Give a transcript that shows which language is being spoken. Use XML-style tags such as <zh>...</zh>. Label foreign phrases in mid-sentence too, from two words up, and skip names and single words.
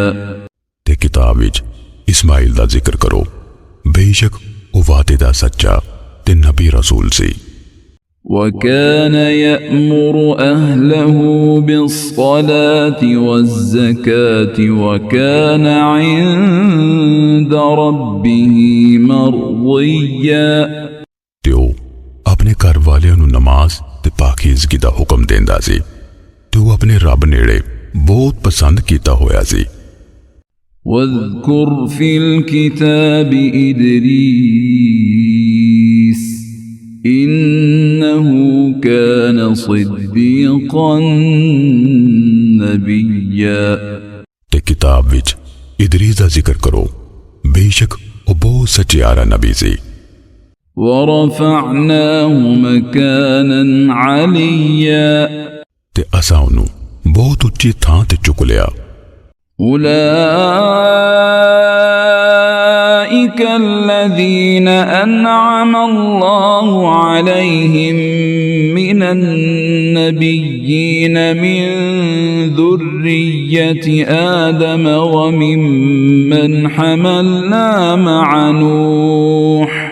<pa>ਤੇ ਕਿਤਾਬ ਵਿੱਚ ਇਸਮਾਈਲ ਦਾ ਜ਼ਿਕਰ ਕਰੋ, ਬੇਸ਼ੱਕ ਉਹ ਵਾਅਦੇ ਦਾ ਸੱਚਾ ਤੇ ਨਬੀ ਰਸੂਲ ਸੀ।</pa> <ar>وكان يأمر أهله بالصلاة والزكاة وكان عند ربه مرضيا</ar> <pa>ਤੇ ਉਹ ਆਪਣੇ ਘਰ ਵਾਲਿਆਂ ਨੂੰ ਨਮਾਜ਼ ਤੇ ਪਾਕੀਜ਼ਗੀ ਦਾ ਹੁਕਮ ਦਿੰਦਾ ਸੀ ਤੇ ਉਹ ਆਪਣੇ ਰੱਬ ਨੇੜੇ ਬਹੁਤ ਪਸੰਦ ਕੀਤਾ ਹੋਇਆ ਸੀ।</pa> <ar>واذكر في الكتاب إدريس إنه كان صديقا نبيا</ar> <pa>ਤੇ ਕਿਤਾਬ ਵਿੱਚ ਇਦਰੀਸ ਦਾ ਜ਼ਿਕਰ ਕਰੋ, ਬੇਸ਼ੱਕ ਉਹ ਬਹੁਤ ਸੱਚਿਆਰਾ ਨਬੀ ਸੀ।</pa> <ar>ورفعناه مكانا عليا</ar> <pa>ਤੇ ਅਸਾਂ ਉਹਨੂੰ ਬਹੁਤ ਉੱਚੀ ਥਾਂ ਤੇ ਚੁੱਕ ਲਿਆ।</pa> <ar>أولئك الذين أنعم الله عليهم من النبيين من ذرية آدم وممن حملنا مع نوح</ar>